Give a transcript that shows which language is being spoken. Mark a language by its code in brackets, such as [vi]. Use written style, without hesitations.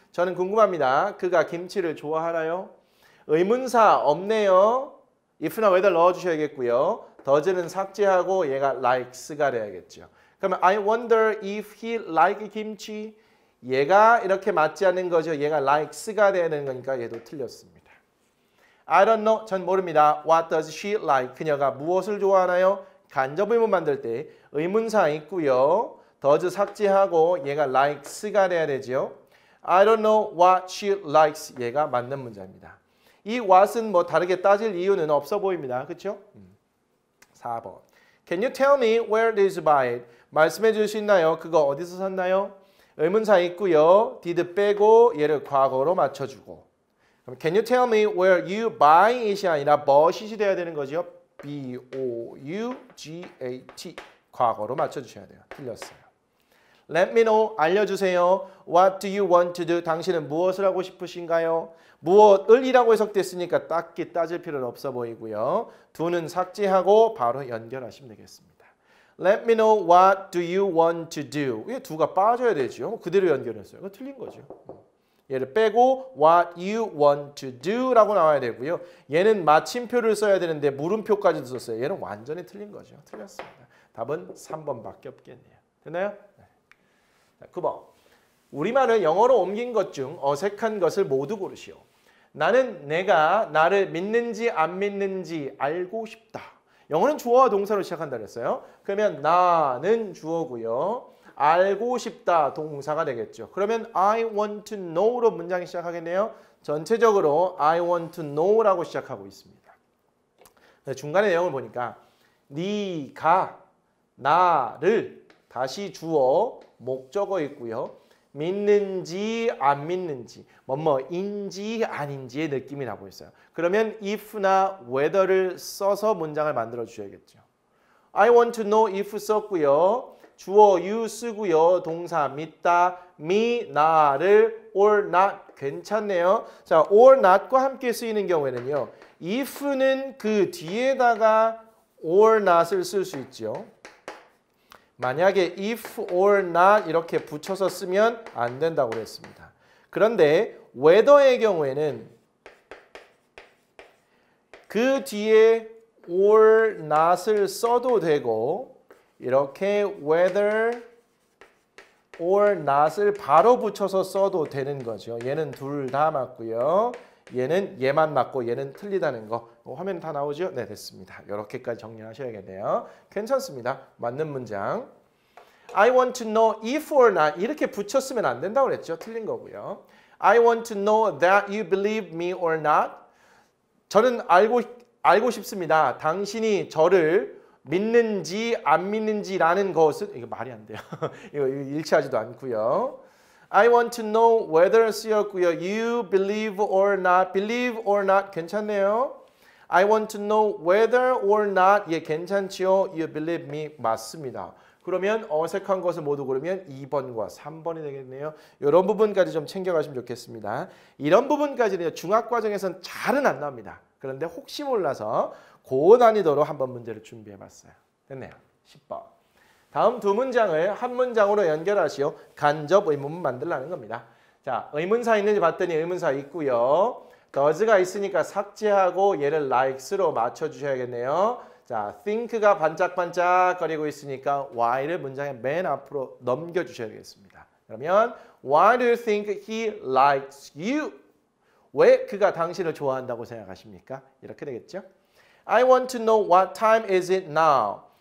[ko] 저는 궁금합니다. 그가 김치를 좋아하나요? 의문사 없네요. if나 whether 넣어주셔야겠고요. does는 삭제하고 얘가 likes가 돼야겠죠. 그러면 [en] I wonder if he like kimchi? [ko] 얘가 이렇게 맞지 않는 거죠. 얘가 likes가 되는 거니까 얘도 틀렸습니다. [en] I don't know. [ko] 전 모릅니다. [en] What does she like? [ko] 그녀가 무엇을 좋아하나요? 간접의문 만들 때 의문사 있고요. does 삭제하고 얘가 likes가 돼야 되죠. [en] I don't know what she likes. [ko] 얘가 맞는 문장입니다. 이 what은 뭐 다르게 따질 이유는 없어 보입니다. 그렇죠? 4번. [en] Can you tell me where did you buy it? [ko] 말씀해 주실 수 있나요? 그거 어디서 샀나요? 의문사 있고요. did 빼고 얘를 과거로 맞춰주고. 그럼 [en] Can you tell me where you buy it [ko] 이 아니라 [en] bought it [ko] 이 돼야 되는 거죠. B-O-U-G-A-T 과거로 맞춰주셔야 돼요. 틀렸어요. [en] Let me know. [ko] 알려주세요. [en] What do you want to do? [ko] 당신은 무엇을 하고 싶으신가요? 무엇을이라고 해석됐으니까 딱히 따질 필요는 없어 보이고요. do는 삭제하고 바로 연결하시면 되겠습니다. [en] Let me know what do you want to do. [ko] 이 do가 빠져야 되죠. 그대로 연결했어요. 이거 틀린 거죠. 얘를 빼고 [en] what you want to do [ko] 라고 나와야 되고요. 얘는 마침표를 써야 되는데 물음표까지 썼어요. 얘는 완전히 틀린 거죠. 틀렸습니다. 답은 3번밖에 없겠네요. 됐나요? 네. 9번. 우리말을 영어로 옮긴 것 중 어색한 것을 모두 고르시오. 나는 내가 나를 믿는지 안 믿는지 알고 싶다. 영어는 주어와 동사로 시작한다 그랬어요. 그러면 나는 주어고요. 알고 싶다 동사가 되겠죠. 그러면 [en] I want to know [ko] 로 문장이 시작하겠네요. 전체적으로 [en] I want to know [ko] 라고 시작하고 있습니다. 중간에 내용을 보니까 네가 나를 다시 주어 목적어 있고요. 믿는지 안 믿는지 뭐뭐인지 아닌지의 느낌이 나고 있어요. 그러면 if나 whether를 써서 문장을 만들어 주셔야겠죠. [en] I want to know if [ko] 썼고요. 주어 you 쓰고요. 동사 믿다, me, 나를, or not 괜찮네요. 자, or not과 함께 쓰이는 경우에는요. if는 그 뒤에다가 or not을 쓸 수 있죠. 만약에 if or not 이렇게 붙여서 쓰면 안 된다고 그랬습니다. 그런데 whether의 경우에는 그 뒤에 or not을 써도 되고 이렇게 whether or not을 바로 붙여서 써도 되는 거죠. 얘는 둘 다 맞고요. 얘는 얘만 맞고 얘는 틀리다는 거. 화면 다 나오죠? 네, 됐습니다. 이렇게까지 정리하셔야겠네요. 괜찮습니다. 맞는 문장. [en] I want to know if or not [ko] 이렇게 붙였으면 안 된다고 그랬죠. 틀린 거고요. [en] I want to know that you believe me or not. [ko] 저는 알고 싶습니다. 당신이 저를 믿는지 안 믿는지라는 것은 이거 말이 안 돼요. 이거 일치하지도 않고요. [en] I want to know whether [ko] 쓰였고요. [en] You believe or not. Believe or not [ko] 괜찮네요. [en] I want to know whether or not [ko] 예 괜찮지요. [en] You believe me [ko] 맞습니다. 그러면 어색한 것을 모두 고르면 2번과 3번이 되겠네요. 이런 부분까지 좀 챙겨가시면 좋겠습니다. 이런 부분까지는 중학과정에서는 잘은 안 나옵니다. 그런데 혹시 몰라서 고난이도로 한번 문제를 준비해봤어요. 됐네요. 10번. 다음 두 문장을 한 문장으로 연결하시오. 간접 의문문 만들라는 겁니다. 자, 의문사 있는지 봤더니 의문사 있고요. does가 있으니까 삭제하고 얘를 likes로 맞춰주셔야겠네요. 자, think가 반짝반짝거리고 있으니까 why를 문장의 맨 앞으로 넘겨주셔야 되겠습니다. 그러면 [en] why do you think he likes you? [ko] 왜 그가 당신을 좋아한다고 생각하십니까? 이렇게 되겠죠. [en] I want to know what time is it now?